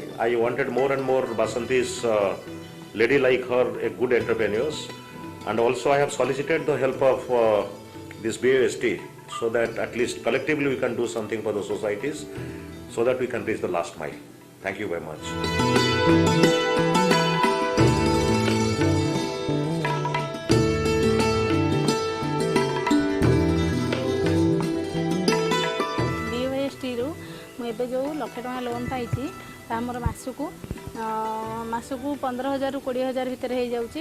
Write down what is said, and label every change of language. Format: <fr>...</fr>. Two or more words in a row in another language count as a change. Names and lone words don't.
<en>I wanted more and more Basanti's lady like her, a good entrepreneurs. And also I have solicited the help of this BOST so that at least collectively we can do something for the societies so that we can reach the last mile. Thank you very much.</en> <or>ଏବେ ଯେଉଁ 1 ଲକ୍ଷ ଟଙ୍କା ଲୋନ୍ ପାଇଛି ତାହା ମୋର ମାସକୁ 15,000 ରୁ 20,000 ଭିତରେ ହେଇଯାଉଛି।</or>